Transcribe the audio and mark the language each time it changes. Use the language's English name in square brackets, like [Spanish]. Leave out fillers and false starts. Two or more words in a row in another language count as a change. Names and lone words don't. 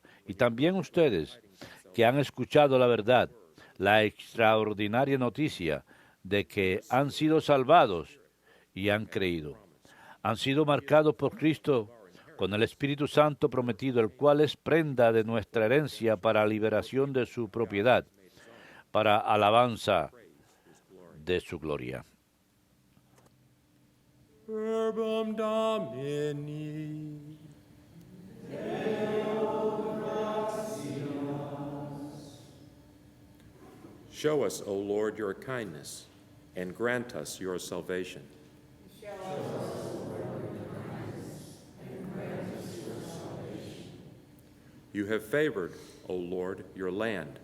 [Spanish] Y también ustedes, que han escuchado la verdad, la extraordinaria noticia de que han sido salvados y han creído. Han sido marcados por Cristo con el Espíritu Santo prometido, el cual es prenda de nuestra herencia para liberación de su propiedad, para alabanza de su gloria. [Latin] Verbum Domini. [English] Show us, O Lord, your kindness, and grant us your salvation. You have favored, O Lord, your land.